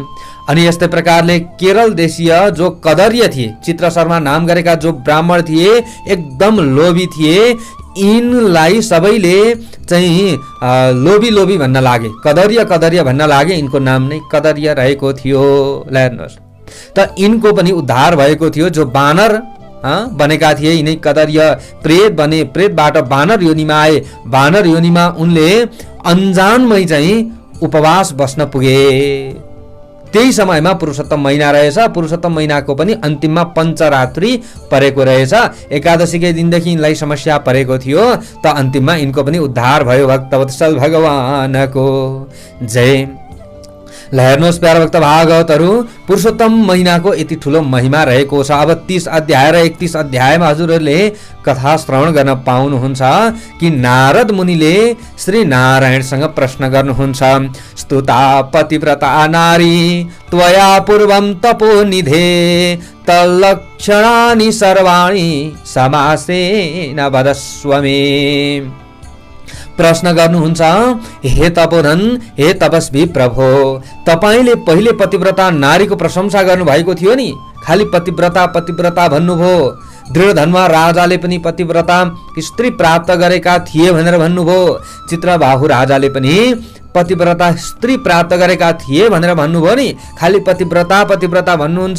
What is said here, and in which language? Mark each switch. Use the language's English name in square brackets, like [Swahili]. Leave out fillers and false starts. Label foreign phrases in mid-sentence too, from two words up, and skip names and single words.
[Nepali] अनि यस्तै प्रकारले केरल देशीय जो कदर्य थिए, चित्र शर्मा नाम गरेका जो ब्राह्मण थिए, एकदम लोभी थिए। यिनलाई सबैले चाहिँ लोभी भन्न लागे, कदर्य भन्न लागे। यिनको नाम नै कदर्य रहेको थियो। हेर्नुहोस् त यिनको पनि उद्धार भएको थियो। जो बानर बनेका थिए, यिनै कदर्य प्रेत बने, प्रेतबाट बानर योनिमा आए। बानर योनिमा उनले अन्जानमै चाहिँ उपवास बस्न पुगे। त्यही समयमा पुरुषोत्तम महिना रहेछ। पुरुषोत्तम महिनाको पनि अन्तिममा पञ्चरात्रि परेको रहेछ। एकादशीकै दिनदेखि यिनलाई समस्या परेको थियो, त अन्तिममा यिनको पनि उद्धार भयो। भक्तवत्सल भगवानको जय। ल हेर्नुहोस् प्यारा भक्त भागवतहरू, पुरुषोत्तम महिनाको यति ठुलो महिमा रहेको छ। अब 30 अध्याय र 31 अध्यायमा हजुरहरूले कथा श्रवण गर्न पाउनुहुन्छ कि नारद मुनिले श्री नारायणसँग प्रश्न गर्नुहुन्छ। [Sanskrit] स्तुता पतिव्रता नारी त्वया पूर्वं तपोनिधे तल्लक्षणानि सर्वाणि समासेन वदस्व मे। [Nepali] प्रश्न गर्नुहुन्छ, हे तपोधन, हे तपस्वी प्रभो, तपाईले पहिले पतिव्रता नारीको प्रशंसा गर्नुभएको थियो नि, खाली पतिव्रता पतिव्रता भन्नुभयो। दृढधनमा राजाले पनि पतिव्रता स्त्री प्राप्त गरेका थिए भनेर भन्नुभयो। चित्रबाहु राजाले पनि पतिव्रता स्त्री प्राप्त गरेका थिए भनेर भन्नुभयो नि, खाली पतिव्रता पतिव्रता भन्नुहुन्छ।